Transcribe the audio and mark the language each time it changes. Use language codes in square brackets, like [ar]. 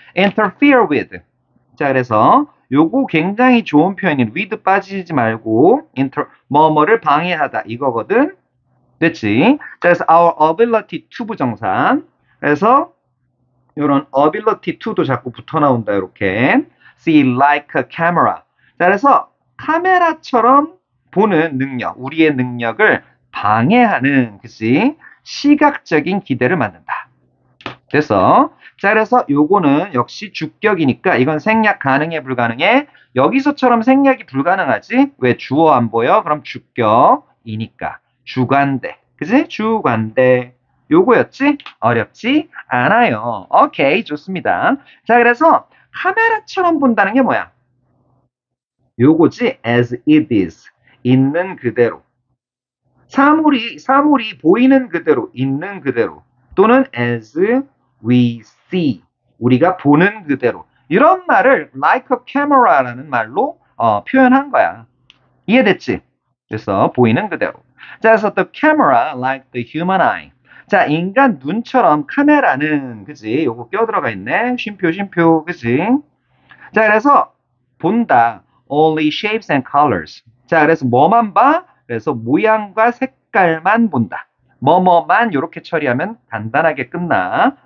[en] interfere with. [ko] 자, 그래서 요거 굉장히 좋은 표현인 with 빠지지 말고 뭐뭐를 방해하다 이거거든. 됐지? 자, 그래서 [en] our ability to [ko] 부정사. 그래서 요런 ability to도 자꾸 붙어 나온다. 이렇게 [en] see like a camera. [ko] 자, 그래서 카메라처럼 보는 능력, 우리의 능력을 방해하는 그치? 시각적인 기대를 만든다. 그래서 자 그래서 요거는 역시 주격이니까 이건 생략 가능해 불가능해? 여기서처럼 생략이 불가능하지? 왜 주어 안 보여? 그럼 주격이니까 주관대. 그치? 주관대. 요거였지? 어렵지 않아요. 오케이 좋습니다. 자 그래서 카메라처럼 본다는 게 뭐야? 요거지 [en] as it is. [ko] 있는 그대로. 사물이 보이는 그대로, 있는 그대로. 또는 [en] as we see. [ko] 우리가 보는 그대로. 이런 말을 [en] like a camera [ko] 라는 말로 표현한 거야. 이해됐지? 그래서 보이는 그대로. 자, 그래서 [en] the camera like the human eye. [ko] 자, 인간 눈처럼 카메라는, 그지? 요거 껴들어가 있네. 쉼표, 그지? 자, 그래서 본다. [en] only shapes and colors. [ko] 자, 그래서 뭐만 봐? 그래서 모양과 색깔만 본다. 뭐뭐만 이렇게 처리하면 간단하게 끝나.